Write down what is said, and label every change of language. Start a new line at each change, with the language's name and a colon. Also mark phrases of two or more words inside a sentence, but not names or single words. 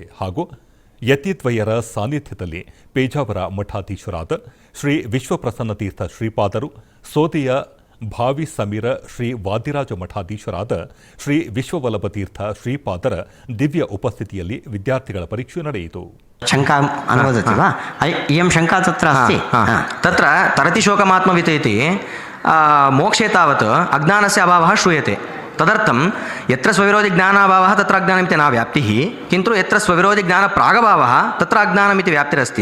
Kannada: ಹಾಗೂ ಯತಿದ್ವಯರ ಸಾನ್ನಿಧ್ಯದಲ್ಲಿ ಪೇಜಾವರ ಮಠಾಧೀಶರಾದ ಶ್ರೀ ವಿಶ್ವಪ್ರಸನ್ನ ತೀರ್ಥ ಶ್ರೀಪಾದರು, ಸೋದೆಯ ಭಾವಿ ಸಮೀರ ಶ್ರೀ ವಾದಿರಾಜ ಮಠಾಧೀಶರಾದ ಶ್ರೀ ವಿಶ್ವವಲ್ಲಭ ತೀರ್ಥ ಶ್ರೀಪಾದರ ದಿವ್ಯ ಉಪಸ್ಥಿತಿಯಲ್ಲಿ ವಿದ್ಯಾರ್ಥಿಗಳ ಪರೀಕ್ಷೆ ನಡೆಯಿತು.
Sanskrit: शङ्का अनुवदति वा? इयं शङ्का तत्र अस्ति. तत्र तरति शोकमात्मवित् इति मोक्षे तावत् अज्ञानस्य अभावः श्रूयते. तदर्थं यत्र स्वविरोधि ज्ञानाभावः तत्र अज्ञानमिति न व्याप्तिः, किन्तु यत्र स्वविरोधि ज्ञानप्रागभावः तत्र अज्ञानमिति व्याप्तिरस्ति.